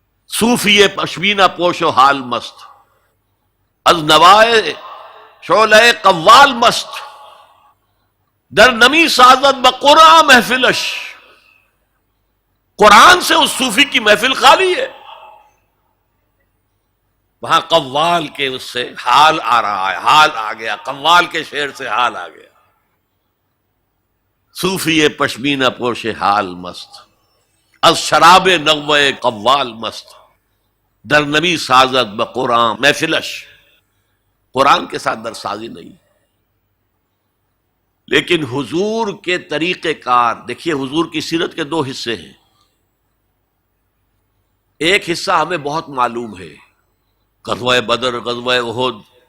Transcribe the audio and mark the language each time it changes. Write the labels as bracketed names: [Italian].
[Persian] صوفی پشمینہ پوش و حال مست، از نوائے شعلہ قوال مست، در نمی سازد بقرآن محفلش. [Urdu] قرآن سے اس صوفی کی محفل خالی ہے. وہاں قوال کے اس سے حال آ رہا ہے، حال آ گیا، قوال کے شعر سے حال آ گیا. [Persian] صوفی پشمینہ پوش حال مست، از شراب نغوے قوال مست، در نبی سازد بقرآن محفلش. [Urdu] قرآن کے ساتھ درسازی نہیں. لیکن حضور کے طریقہ کار دیکھیے. حضور کی سیرت کے دو حصے ہیں. ایک حصہ ہمیں بہت معلوم ہے، غزوہ بدر، غزوہ احد.